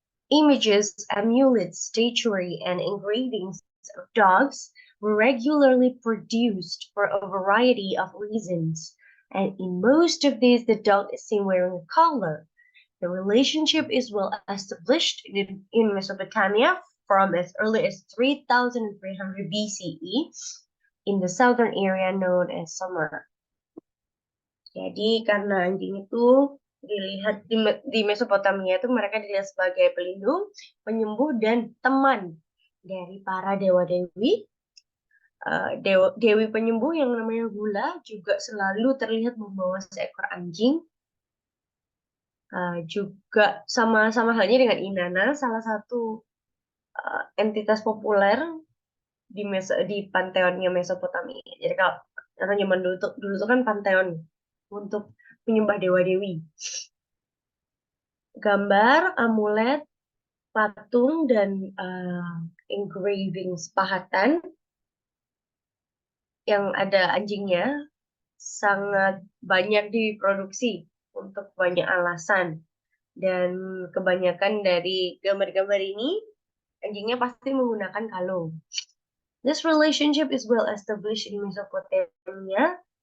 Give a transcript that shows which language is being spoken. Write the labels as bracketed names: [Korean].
[English] Images, amulets, statuary, and engravings of dogs were regularly produced for a variety of reasons, and in most of these the dog is seen wearing a collar. The relationship is well established in Mesopotamia from as early as 3300 BCE in the southern area known as Sumer. [Indonesian] Jadi karena anjing itu dilihat di Mesopotamia itu mereka dilihat sebagai pelindung, penyembuh, dan teman dari para dewa-dewi. Dewi penyembuh yang namanya Gula juga selalu terlihat membawa seekor anjing. Juga sama halnya dengan Inanna, salah satu entitas populer di panteonnya Mesopotamia. Jadi kalau zaman dulu tuh kan panteon untuk menyembah dewa-dewi. Gambar, amulet, patung, dan engravings pahatan yang ada anjingnya sangat banyak diproduksi untuk banyak alasan, dan kebanyakan dari gambar-gambar ini anjingnya pasti menggunakan kalung. [English] This relationship is well established in Mesopotamia.